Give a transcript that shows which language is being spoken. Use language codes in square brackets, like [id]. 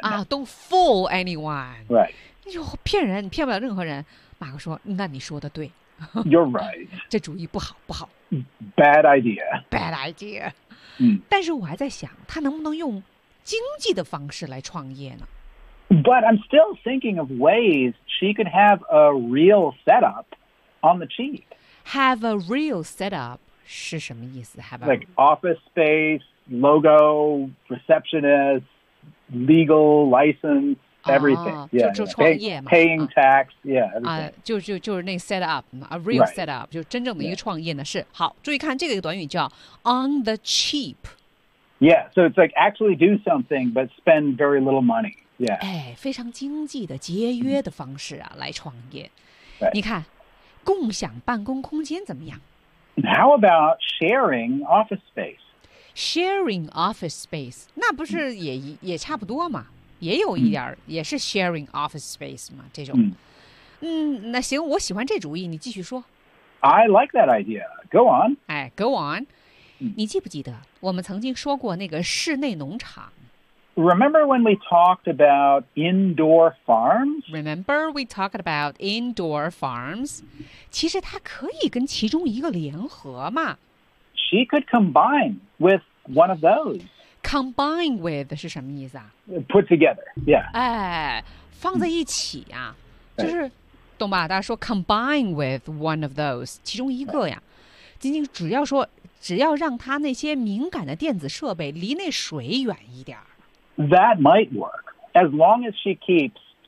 [en] 啊 ，don't fool anyone. Right. [zh] 哟，骗人，你骗不了任何人。马克说，那你说的对。 [en] You're right. [zh] 这主意不好，不好。 [en] Bad idea. Bad idea. 嗯， [zh] 但是我还在想，他能不能用经济的方式来创业呢 [en] ？But I'm still thinking of ways she could have a real setup on the cheap. Have a real setup. [zh] 是什么意思 [en] Have a... Like office space, logo, receptionist, legal license, everything.、啊、 yeah, [zh] 就创业嘛。 [en] Paying tax, yeah.、 [zh] 就是那 [en] set up, a real、 right. [zh] set up, 就真正的一个创业呢、 [en] yeah. [zh] 是。好注意看这个短语叫 on the cheap. [en] Yeah, so it's like actually do something, but spend very little money. Yeah. [zh] 哎非常经济的节约的方式啊、mm. 来创业。 [en] Right. [zh] 你看共享办公空间怎么样 [en] How about sharing office space? Sharing office space, [zh] 那不是也、嗯、也差不多嘛？也有一点、嗯、也是 [en] sharing office space [zh] 嘛？这种嗯，嗯，那行，我喜欢这主意，你继续说。 [en] I like that idea. Go on. 哎 ，Go on. [zh] 你记不记得我们曾经说过那个室内农场？ [en] Remember when we talked about indoor farms? Remember we talked about indoor farms? [zh] 其实它可以跟其中一个联合嘛。 [en] She could combine with one of those. [zh] Combine with 是什么意思啊 [en] ？Put together, yeah. [zh] 哎，放在一起啊，就是，懂吧？大家说 [en] combine with one of those， [zh] 其中一个呀。仅仅只要说，只要让它那些敏感的电子设备离那水远一点 [en] That might work, as long as she keeps